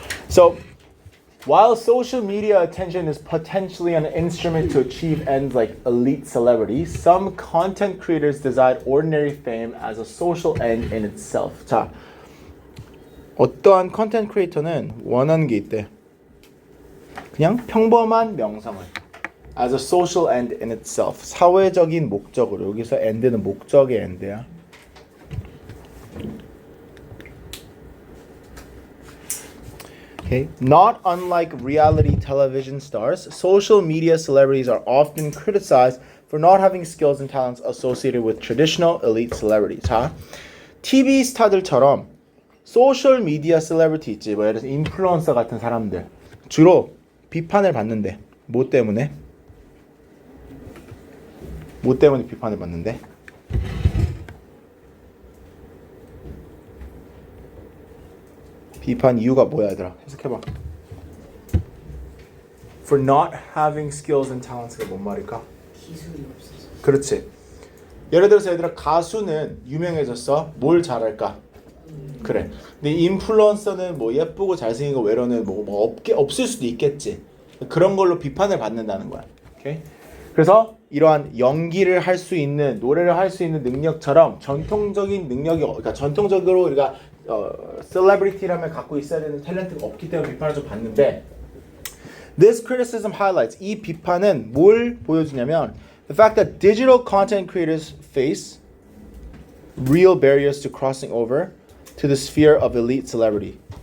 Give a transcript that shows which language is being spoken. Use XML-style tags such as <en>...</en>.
<en>So, while social media attention is potentially an instrument to achieve ends like elite celebrity, some content creators desire ordinary fame as a social end in itself.</en> <ko>자, 어떠한 컨텐트 크리에이터는 원하는 게 있대. 그냥 평범한 명성을</ko> <en>as a social end in itself.</en> <ko>사회적인 목적으로. 여기서 end는 목적의 end야.</ko> <en>Okay. Not unlike reality television stars, social media celebrities are often criticized for not having skills and talents associated with traditional elite celebrities.</en> <ko>자, TV 스타들처럼 소셜 미디어 셀레브리티 있지, 뭐 예를 들어서 인플루언서 같은 사람들 주로 비판을 받는데 뭐 때문에 비판을 받는데? 비판 이유가 뭐야 얘들아? 해석해봐.</ko> <en>For not having skills and talents가</en> <ko>뭔 말일까? 기술이 없어서. 그렇지. 예를 들어서 얘들아 가수는 유명해졌어. 뭘 잘할까? 그래. 근데 인플루언서는 뭐 예쁘고 잘생기고 외로는 뭐 없을 수도 있겠지. 그런 걸로 비판을 받는다는 거야. 오케이? 그래서 이러한 연기를 할 수 있는 노래를 할 수 있는 능력처럼 전통적인 능력이 그러니까 전통적으로 우리가 셀레브리티라면 갖고 있어야 되는 탤런트가 없기 때문에 비판을 좀 받는데</ko> <en>This criticism highlights</en> <ko>이 비판은 뭘 보여주냐면</ko> <en>the fact that digital content creators face real barriers to crossing over to the sphere of elite celebrity.</en>